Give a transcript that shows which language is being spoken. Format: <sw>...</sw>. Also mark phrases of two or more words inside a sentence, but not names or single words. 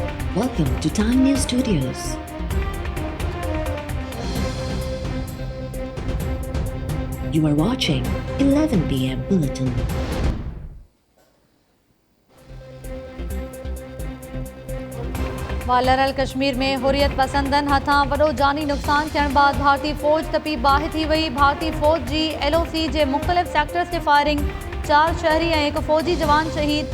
<en>Welcome to Time News Studios. You are watching 11 p.m. Bulletin.</en> <sd>वालरल कश्मीर में हुरियत पसंदन हथां वॾो जानी नुक़सान थियण बाद भारतीय फ़ौज तपी बाहि थी वई। भारतीय फ़ौज जी LOC जे मुख़्तलिफ़ सेक्टर्स ते फायरिंग, 4 शहरी ऐं 1 फ़ौजी जवान शहीद।</sd>